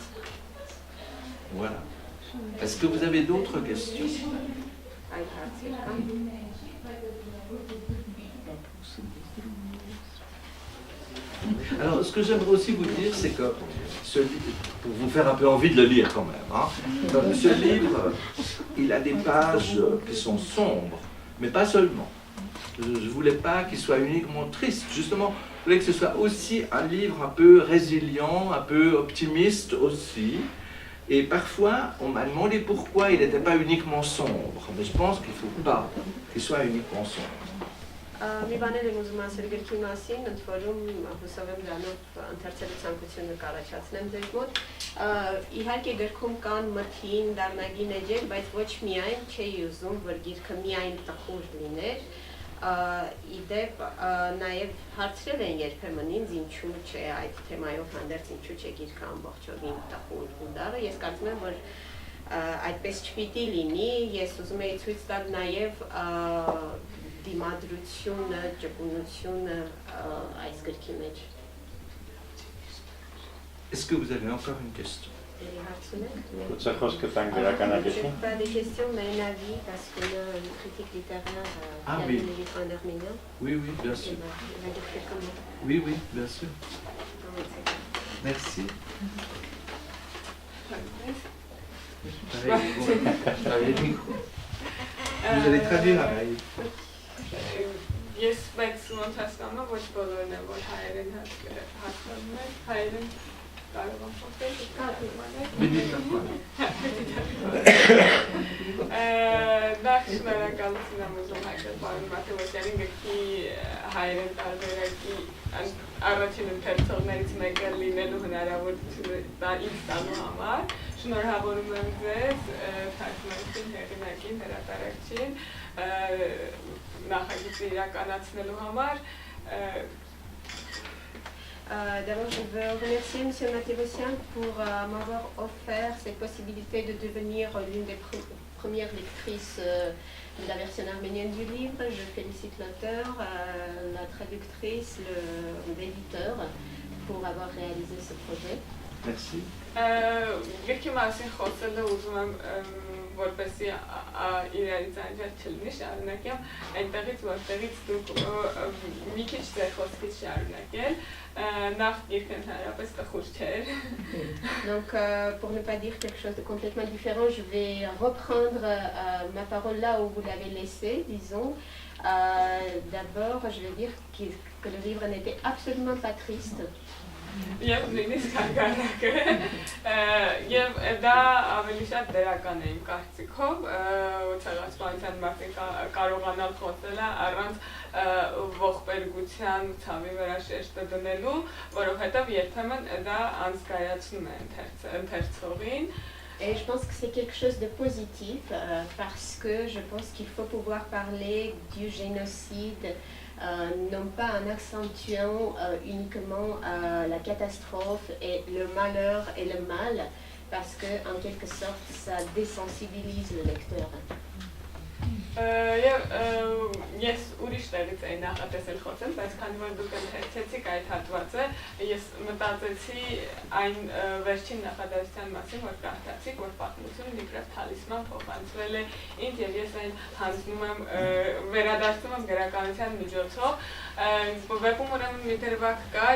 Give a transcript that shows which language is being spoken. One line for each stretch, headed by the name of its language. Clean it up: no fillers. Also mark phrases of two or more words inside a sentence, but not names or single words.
French: Voilà. Est-ce que vous avez d'autres questions?
Armenian: Այլ հարցեր կան։
French: Alors, ce que j'aimerais aussi vous dire, c'est que, pour vous faire un peu envie de le lire quand même, hein, ce livre, il a des pages qui sont sombres, mais pas seulement. Je ne voulais pas qu'il soit uniquement triste, justement, je voulais que ce soit aussi un livre un peu résilient, un peu optimiste aussi. Et parfois, on m'a demandé pourquoi il n'était pas uniquement sombre, mais je pense qu'il ne faut pas qu'il soit uniquement sombre.
Armenian: Մի բաներ եմ ուզում ասել գրքի մասին, ընդ որում հուսով եմ դրանով ընթերցելու ցանկությունը կառաջացնեմ ձեր մոտ։ Իհարկե գրքում կան մթին, դառնագին էջեր, բայց ոչ միայն չէի ուզում, որ գիրքը միայն տխուր լիներ։ Իդեպ նաև հարցրել են երբեմն ինձ ինչու չէ այդ թեմայով հանդերձ ինչու չէ գիրքը ամբողջովին տխուր ու դառը։ Ես կարծում եմ, որ այդպես չպիտի լինի, ես ուզում եի ցույց տալ նաև դիմադրությունը, ճկունությունը այս գրքի մեջ։
French: Est-ce que vous avez encore une question?
Armenian: Potser խոսքը տանք գրականագետին։
French: Pas des questions, mais un avis, parce qu'on a une critique littéraire qui a oui. donné livre en arménien. Oui, oui, bien sûr. Il va dire quelques mots. Oui, oui, bien sûr. Merci. Vous allez traduire à
Armenian: Ես բայց ոնց հասկանում եմ ոչ բոլորն են որ հայերեն հասկանում են հայերեն կարող եմ խոսել նախ շնորհակալություն եմ ուզում Հայկոս պարոն Մաթեոսյանին գրքի հայերեն տարբերակի առաջին ընթերցողներից մեկը լինելու հնարավորությունը դա ինձ տալու համար։ Շնորհավորում եմ ձեզ թարգմանիչին, հեղինակին, հրատարակչին նախագիծը իրականացնելու համար։
French: D'abord, je veux remercier M. Mathévosian pour m'avoir offert cette possibilité de devenir l'une des premières lectrices de la version arménienne du livre. Je félicite l'auteur, la traductrice, l'éditeur pour avoir réalisé ce projet. Merci.
Armenian: Գրքի մասին խոսելը ուզում եմ որպեսզի իրարից անջատ չլինի, շարունակեմ այնտեղից, որտեղից դուք մի քիչ ձեր խոսքից շարունակել, նախ գիրքը ընդհանրապես տխուր չէր։
French: Donc, pour ne pas dire quelque chose de complètement différent, je vais reprendre ma parole là où vous l'avez laissée, disons. D'abord, je vais dire que le livre n'était absolument pas triste.
Armenian: Եվ նույնիսկ հարգանակը եւ դա ավելի շատ դրական է իմ կարծիքով ցեղասպանության մասին կարողանալ խոսել առանց ողբերգության ցավի վրա շեշտը դնելու, որովհետեւ երբեմն դա անզգայացնում է ընթերցողին.
French: Et je pense que c'est quelque chose de positif parce que je pense qu'il faut pouvoir parler du génocide non pas en accentuant uniquement la catastrophe et le malheur et le mal, parce que en quelque sorte ça désensibilise le lecteur.
Armenian: Ես ուրիշ տեղից էի նախատեսել խոսել, բայց քանի որ դուք ընթերցեցիք այդ հատվածը, ես մտածեցի այն վերջին նախադասության մասին, որ կարդացիք, որ պատմությունը դիպրև թալիսման փոխանցվել է ինձ եւ ես այն հանձնում եմ, վերադարձնում եմ գրականության միջոցով։ Վեպում ուրեմն մի դրվագ կա,